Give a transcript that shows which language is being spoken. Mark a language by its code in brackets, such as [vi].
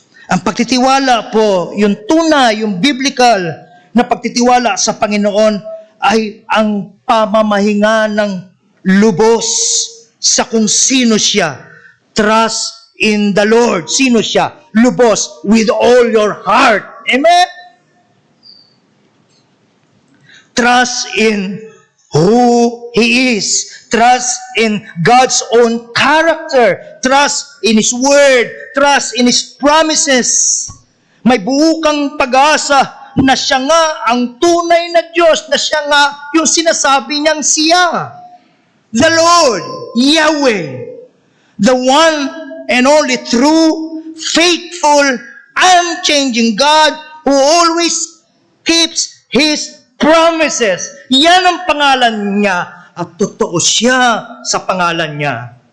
[tl] Ang pagtitiwala po, yung tunay, yung biblical na pagtitiwala sa Panginoon ay ang pamamahinga ng lubos sa kung sino siya. [en] Trust in the Lord. [tl] Sino siya? [en] Lubos with all your heart. Amen? Trust in who He is. Trust in God's own character. Trust in His Word. Trust in His promises. [tl] May buo kang pag-asa na siya nga ang tunay na Diyos, na siya nga yung sinasabi niyang siya. [en] The Lord, Yahweh, the one and only true, faithful, unchanging God who always keeps His promises. [tl] Yan ang pangalan niya at totoo siya sa pangalan niya.